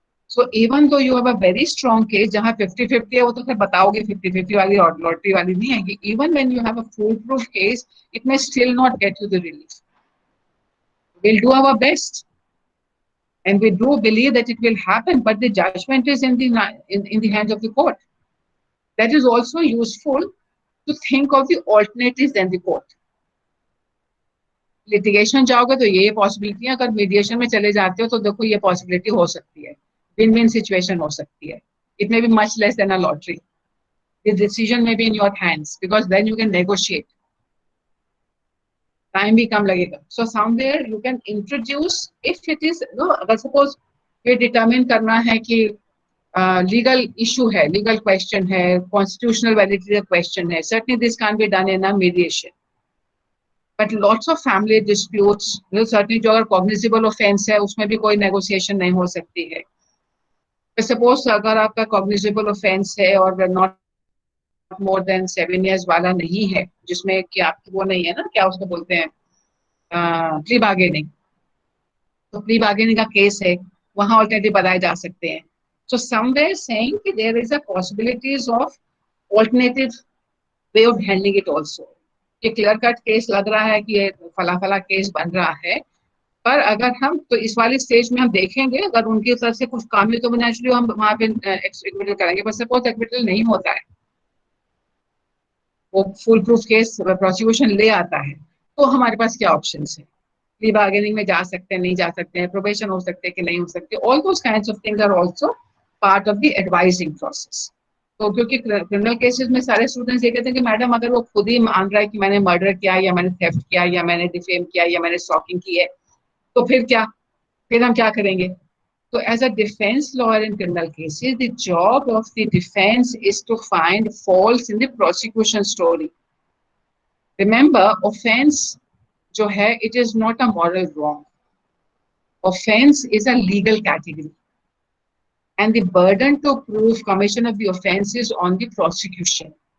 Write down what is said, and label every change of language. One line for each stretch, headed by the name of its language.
English: So even though you have a very strong case
Hindi: जहाँ 50-50 है, वो तो फिर बताओगे 50-50 वाली और लॉटरी वाली नहीं है.
English: Even when you have a foolproof case, it may still not get you the relief. We'll do our best, and we do believe that it will happen, but the judgment is in the hands of the court. That is also useful to think of the alternatives than the court.
Hindi: Litigation जाओगे तो ये possibility है, अगर mediation में चले जाते हो तो देखो ये पॉसिबिलिटी हो सकती है, विन-विन सिचुएशन हो सकती है.
English: It may be much less than a lottery. The decision may be in your hands because then you can negotiate.
Hindi: Time भी कम लगेगा.
English: So somewhere you can introduce, if it is,
Hindi: अगर suppose ये determine करना है कि legal issue है, legal question है, constitutional validity question है,
English: certainly this can't be done in a mediation. But lots of family disputes, certainly
Hindi: जो अगर cognizable offense है उसमें भी कोई negotiation नहीं हो सकती है. Suppose अगर आपका cognizable offense है और not more than 7 years वाला नहीं है, जिसमें कि आपकी वो नहीं है ना, क्या उसको बोलते हैं, प्री बार्गेनिंग, तो प्री बार्गेनिंग का केस है, वहां ऑल्टरनेटिव बताए जा सकते हैं.
English: So somewhere saying
Hindi: कि
English: there is a possibilities of alternative way of handling it also.
Hindi: ये क्लियर कट केस लग रहा है कि ये फला फला केस बन रहा है, पर अगर हम तो इस वाली स्टेज में हम देखेंगे, अगर उनकी तरफ से कुछ काम है तो नेचुरली हम वहां पे एक्विटल करेंगे. बस सपोज एक्विटल नहीं होता है, वो फुल प्रूफ केस प्रोसिक्यूशन ले आता है, तो हमारे पास क्या ऑप्शंस है? प्री बार्गेनिंग में जा सकते हैं, नहीं जा सकते हैं, प्रोबेशन हो सकते हैं कि नहीं हो सकते.
English: All those kinds of things are also part of the advising process.
Hindi: तो क्योंकि क्रिमिनल केसेस में सारे स्टूडेंट्स ये कहते हैं कि मैडम अगर वो खुद ही मान रहा है कि मैंने मर्डर किया, या मैंने थेफ्ट किया, या मैंने डिफेम किया, या मैंने स्टॉकिंग की है, तो फिर क्या, फिर हम क्या करेंगे?
English: So as a defense lawyer in criminal cases, the job of the defense is to find faults in the prosecution story. Remember, offense जो है, it is not a moral wrong. Offense is a legal category. And the burden to prove commission of the offense is on the prosecution.